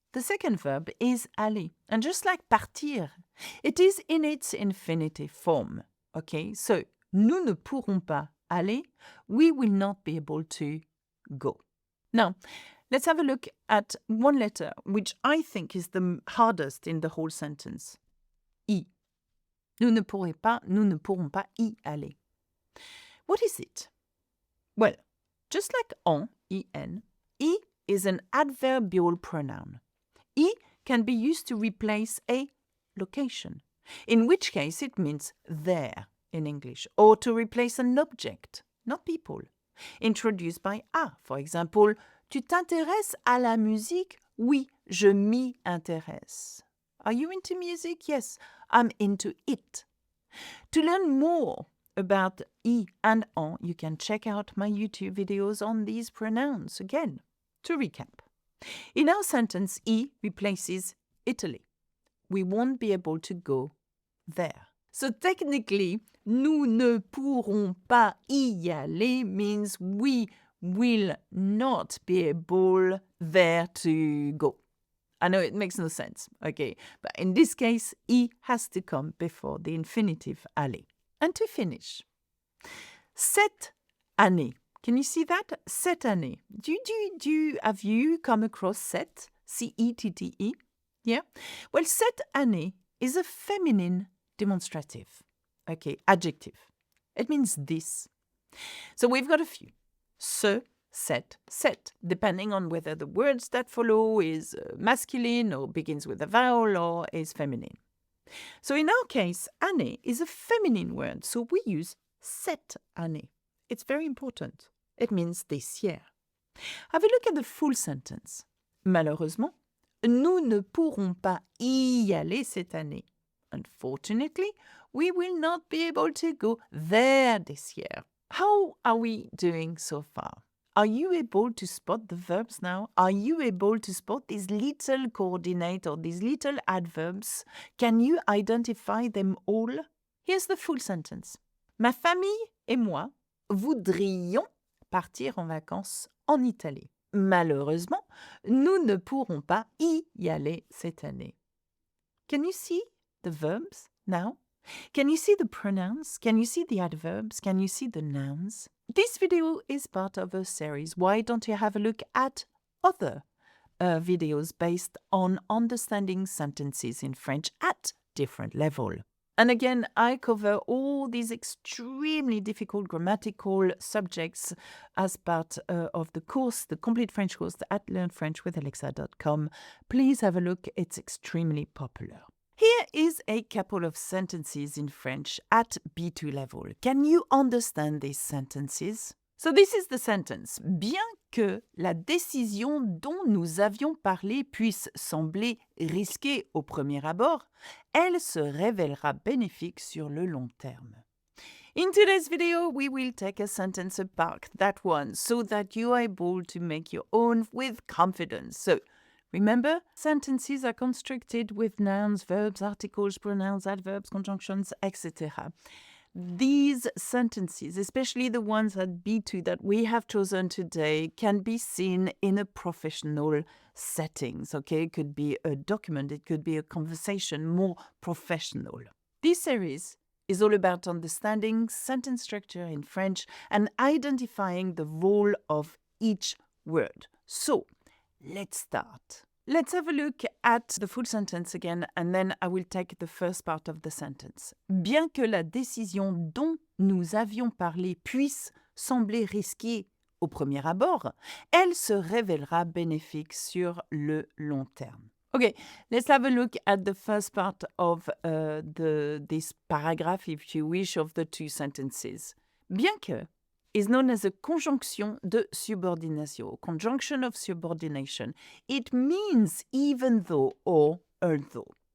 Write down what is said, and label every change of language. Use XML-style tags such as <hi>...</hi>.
<en>The second verb is aller. And just like partir, it is in its infinitive form. Okay, so</en> <fr>nous ne pourrons pas aller,</fr> <en>we will not be able to go. Now, let's have a look at one letter, which I think is the hardest in the whole sentence. I.</en> <fr>Nous ne pourrons pas y aller.</fr> <en>What is it? Well, just like en, en, I is an adverbial pronoun. I can be used to replace a location, in which case it means there in English, or to replace an object, not people, introduced by a.</en> <fr>For example, tu t'intéresses à la musique? Oui, je m'y intéresse.</fr> <en>Are you into music? Yes, I'm into it. To learn more about I and en, you can check out my YouTube videos on these pronouns. Again, to recap. In our sentence, I replaces Italy. We won't be able to go there. So technically,</en> <fr>nous ne pourrons pas y aller</fr> <en>means we will not be able there to go. I know it makes no sense, okay? But in this case, I has to come before the infinitive aller. And to finish, cette année. Can you see that? Cette année. Have you come across cette? C-E-T-T-E? Yeah? Well, cette année is a feminine demonstrative. Okay, adjective. It means this. So we've got a few. Ce, set, depending on whether the words that follow is masculine or begins with a vowel or is feminine. So in our case, année is a feminine word, so we use cette année. It's very important. It means this year. Have a look at the full sentence.</en> <fr>Malheureusement, nous ne pourrons pas y aller cette année.</fr> <en>Unfortunately, we will not be able to go there this year. How are we doing so far? Are you able to spot the verbs now? Are you able to spot these little coordinates or these little adverbs? Can you identify them all? Here's the full sentence.</en> <fr>Ma famille et moi voudrions partir en vacances en Italie. Malheureusement, nous ne pourrons pas y aller cette année.</fr> <en>Can you see the verbs now? Can you see the pronouns? Can you see the adverbs? Can you see the nouns? This video is part of a series. Why don't you have a look at other videos based on understanding sentences in French at different level? And again, I cover all these extremely difficult grammatical subjects as part of the course, the complete French course at learnfrenchwithalexa.com. Please have a look. It's extremely popular. Here is a couple of sentences in French at B2 level. Can you understand these sentences? So this is the sentence.</en> <fr>Bien que la décision dont nous avions parlé puisse sembler risquée au premier abord, elle se révélera bénéfique sur le long terme.</fr> <en>In today's video, we will take a sentence apart, that one, so that you are able to make your own with confidence. So, remember, sentences are constructed with nouns, verbs, articles, pronouns, adverbs, conjunctions, etc. These sentences, especially the ones at B2 that we have chosen today, can be seen in a professional settings, okay? It could be a document, it could be a conversation, more professional. This series is all about understanding sentence structure in French and identifying the role of each word. So, let's start. Let's have a look at the full sentence again, and then I will take the first part of the sentence.</en> <fr>Bien que la décision dont nous avions parlé puisse sembler risquée au premier abord, elle se révélera bénéfique sur le long terme.</fr> <en>Okay, let's have a look at the first part of this paragraph, if you wish, of the two sentences. Bien que is known as a conjonction de subordination, conjunction of subordination. It means even though or although.</en>